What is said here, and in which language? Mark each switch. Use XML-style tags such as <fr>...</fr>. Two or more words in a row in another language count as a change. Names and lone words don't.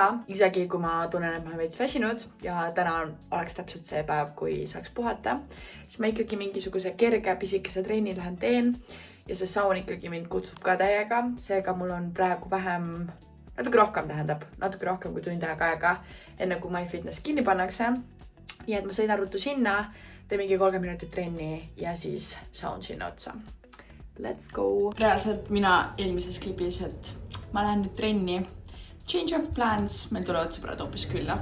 <et>Isegi kui ma tunnen, et ma olen veits väsinud ja täna oleks täpselt see päev, kui saaks puhata, siis ma ikkagi mingisuguse kerge pisikese treeni lähen teen ja see saun ikkagi mind kutsub ka täiega. Seega mul on praegu natuke rohkem kui tund aega, enne kui MyFitness kinni pannakse. Nii et ma sõidan ruttu sinna, teen mingi 30 minutit trenni ja siis saun sinna otsa.</et> <en>Let's go!</en> <et>Reaalselt mina eelmises klipis, et ma lähen nüüd trenni.</et> <en>Change of plans,</en> <et>meil tulevad sõbrad hoopis külla.</et>